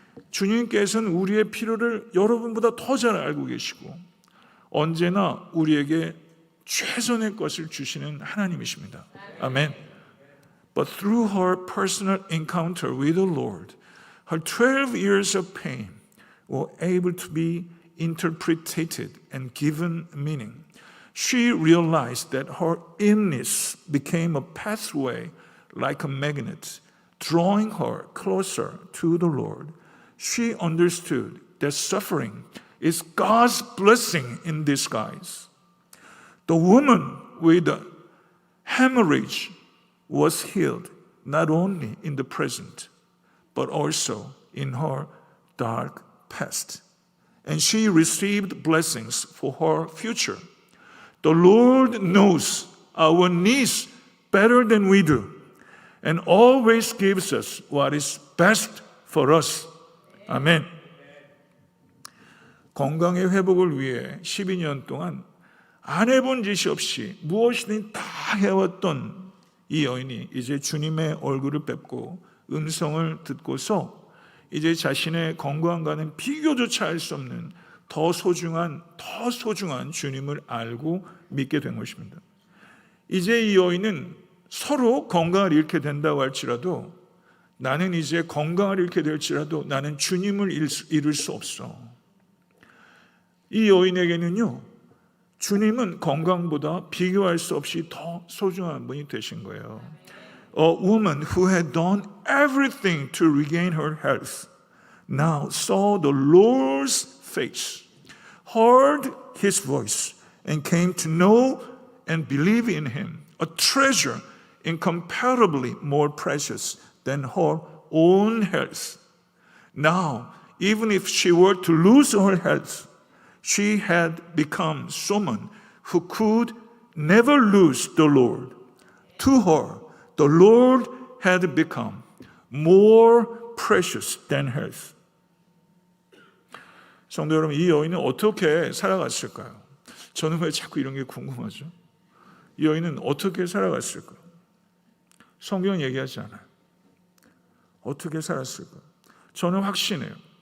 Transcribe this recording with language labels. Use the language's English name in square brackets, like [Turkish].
[Korean] 주님께서는 우리의 필요를 여러분보다 더 잘 알고 계시고 언제나 우리에게 최선의 것을 주시는 하나님이십니다. 아멘. [English] But through her personal encounter with the Lord, her 12 years of pain were able to be interpreted and given meaning. She realized that her illness became a pathway like a magnet, drawing her closer to the Lord. She understood that suffering is God's blessing in disguise. The woman with the hemorrhage was healed not only in the present, but also in her dark past. And she received blessings for her future. The Lord knows our needs better than we do, and always gives us what is best for us. 아멘. [Korean] 건강의 회복을 위해 12년 동안 안 해본 짓이 없이 무엇이든 다 해왔던 이 여인이 이제 주님의 얼굴을 뵙고 음성을 듣고서 이제 자신의 건강과는 비교조차 할 수 없는 더 소중한 주님을 알고 믿게 된 것입니다. 이제 이 여인은 서로 건강을 잃게 된다고 할지라도 나는 이제 건강을 잃게 될지라도 나는 주님을 잃을 수 없어. 이 여인에게는요, 주님은 건강보다 비교할 수 없이 더 소중한 분이 되신 거예요. [English] A woman who had done everything to regain her health now saw the Lord's face, heard His voice, and came to know and believe in Him, a treasure incomparably more precious than her own health. Now, even if she were to lose her health, she had become someone who could never lose the Lord. To her, the Lord had become more precious than health. [Korean] 성도 여러분, 이 여인은 어떻게 살아갔을까요? 저는 왜 자꾸 이런 게 궁금하죠? 이 여인은 어떻게 살아갔을까요? 성경은 얘기하지 않아요. 어떻게 살았을까요? 저는 확신해요.